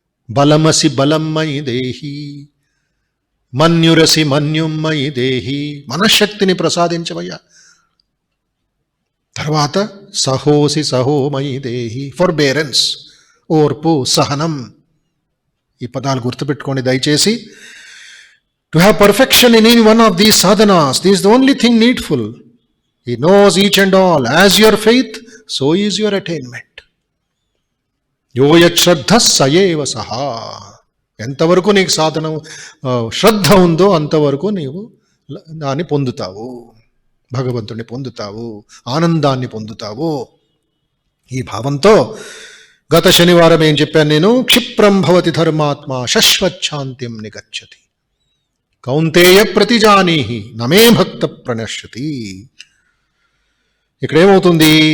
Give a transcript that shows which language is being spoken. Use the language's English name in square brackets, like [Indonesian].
[Sanskrit] బలమసి బలమ్మయి దేహి, మన్యురసి మన్యుమ్మయి దేహి, [Telugu] మనశ్శక్తిని ప్రసాదించవయ్యా. తర్వాత [Sanskrit] సహోసి సహోమయి దేహి, [Telugu] ఫర్బేరెన్స్, ఓర్పు, సహనం. ఈ పదాలు గుర్తుపెట్టుకోండి దయచేసి. [English] To have perfection in any one of these sadhanas, this is the only thing needful. He knows each and all. As your faith, so is your attainment. [Sanskrit] Yo yat shraddha sayeva saha. [Telugu] ఎంతవరకు నీకు సాధనం శ్రద్ధ ఉందో అంతవరకు నీవు దాన్ని పొందుతావు, భగవంతుడిని పొందుతావు, ఆనందాన్ని పొందుతావు. ఈ భావంతో గత శనివారం ఏం చెప్పాను నేను? [Sanskrit] క్షిప్రం భవతి ధర్మాత్మ శశ్వచ్ఛాంతిం నిగచ్చతి కౌంతేయ ప్రతిజానీహి నమే భక్త ప్రణశ్యతి. [Telugu] ఇక్కడేమవుతుంది?